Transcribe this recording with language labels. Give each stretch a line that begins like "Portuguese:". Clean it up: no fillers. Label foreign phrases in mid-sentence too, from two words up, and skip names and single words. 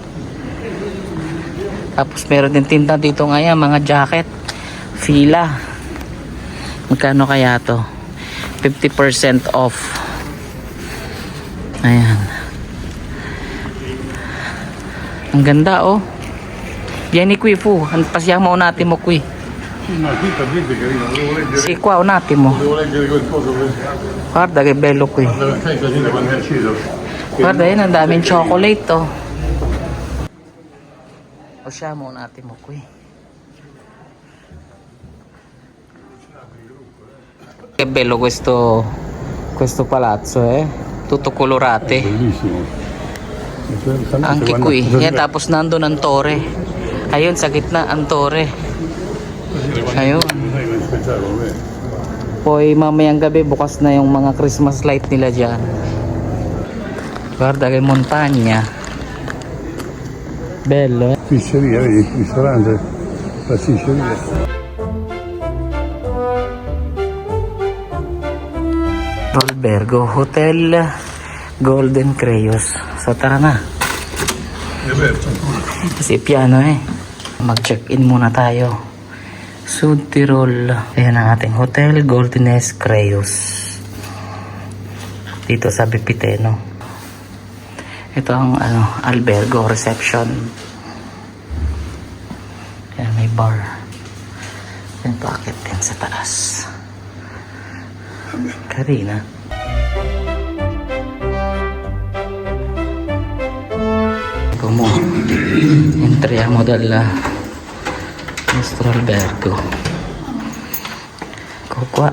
Filipino: Tapos meron din tinta dito ngayon, mga jacket, fila. Magkano kaya to? 50% off. Ayan. Ang ganda, oh.
Italian: Vieni qui, fu. Passiamo un attimo qui. No, qui per dire carino, devo leggere. Sì, qua un attimo. Devo leggere quel coso per Guarda che bello qui. la casina quando è acceso. Guarda,
Filipino: yun, ang daming chocolate, oh.
Italian: Usciamo un attimo qui. Che bello questo palazzo, eh. Tutto colorate. Bellissimo. Anche qui.
Filipino: Yan, tapos nandun ang Torre. Ayun, sa gitna ang Torre. Ayun. Poi mamayang gabi bukas na yung mga
English: Christmas light
Filipino: nila dyan.
Italian: Guarda che montagna. Bello, eh. Pisceria, vedi? Ristorante. Pasticceria. Albergo,
Filipino: Hotel Golden Crayos. So tara na.
Italian: È aperto ancora.
Filipino: Kasi piano, eh. Mag-check-in muna tayo. Sud Tirol. Ayan ang ating hotel, Goldenes Crayos. Dito sa Bipiteno. Ito ang albergo, reception. Ayan, may bar. Ayan, packet din sa taas.
Italian: Carina. Come entriamo dal nostro albergo. Ecco qua.